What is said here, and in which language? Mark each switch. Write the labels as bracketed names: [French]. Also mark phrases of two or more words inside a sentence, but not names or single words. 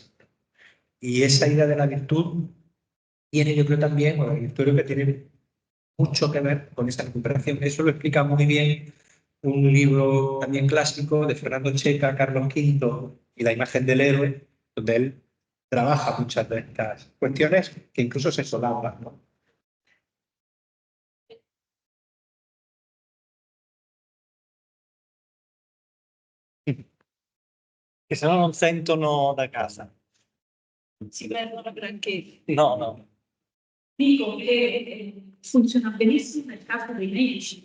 [Spanish] Y esa idea de la virtud tiene, yo creo también, o yo creo que tiene mucho que ver con esa recuperación. Eso lo explica muy bien un libro también clásico de Fernando Checa, Carlos V y la imagen del héroe, donde él trabaja muchas de estas cuestiones que incluso se solapan, ¿no? [Italian] Che se no non sentono da casa. Si perdono granché. No. Dico che funziona benissimo nel caso dei medici.